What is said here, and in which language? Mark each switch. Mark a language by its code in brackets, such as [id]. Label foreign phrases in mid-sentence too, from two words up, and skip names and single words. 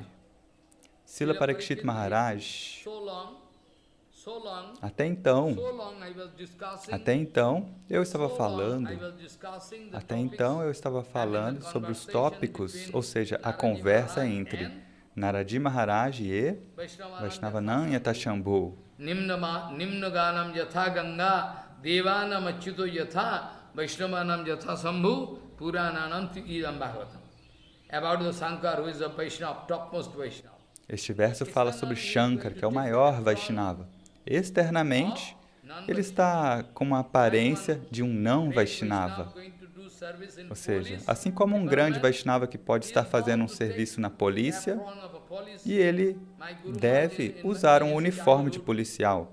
[pt] Srila Parikshit Maharaj, até então eu estava falando sobre os tópicos, ou seja, a conversa entre Naradi Maharaj e Vaishnavanam Yatashambhu. [sa] निम्न गानम् यथा गङ्गा देवानाम् अच्युतो यथा वैष्णवानाम् यथा शम्भु पुराणानाम् इदम् भागवतम्. [en] About the Shankar, who is the Vaishnava, topmost Vaishnava. [pt] Este verso fala sobre Shankar, que é o maior Vaishnava. Externamente, ele está com uma aparência de um não Vaishnava. Ou seja, assim como um grande Vaishnava que pode estar fazendo um serviço na polícia, e ele deve usar um uniforme de policial.